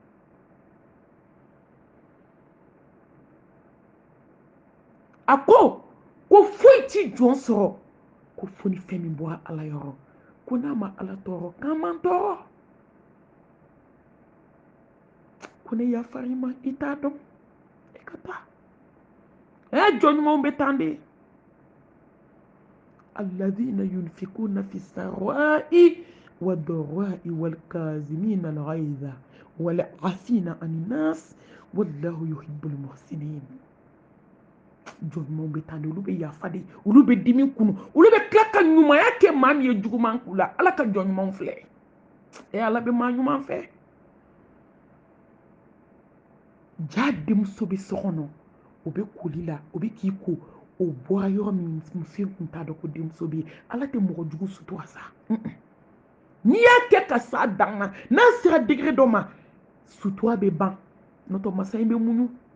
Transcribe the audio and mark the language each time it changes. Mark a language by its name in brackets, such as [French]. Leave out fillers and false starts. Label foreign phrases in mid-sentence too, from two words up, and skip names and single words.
[Bambara] a ko foyi t'i jɔn sɔrɔ ko fo ni fɛn min bɔra ala yɔrɔ ko n'a ma ala tɔɔrɔ k'an man tɔɔrɔ ko ne yafari ma i t'a dɔn i ka taa jɔn ɲumanw bɛ tan de [Arabic] الذين ينفقون في السراء والضراء والكاظمين الغيظ والعافين عن الناس والله يحب المحسنين [Bambara] jɔnɲumanw bɛ taa de olu bɛ yafa de olu bɛ dimi kunu olu bɛ tila ka ɲumanya kɛ maa min ye juguman k'u la ala ka jɔnɲumanw filɛ ala bɛ maa ɲuman fɛ jaa denmuso bɛ so kɔnɔ o bɛ koli la o bɛ k'i ko o bɔra yɔrɔ min muso kun t'a dɔn ko denmuso bɛ yen ala tɛ mɔgɔ jugu sutura sa n'i y'a kɛ ka s'a dan na n'a sera degré dɔ ma sutura bɛ ban n'o tɛ masa in bɛ muɲu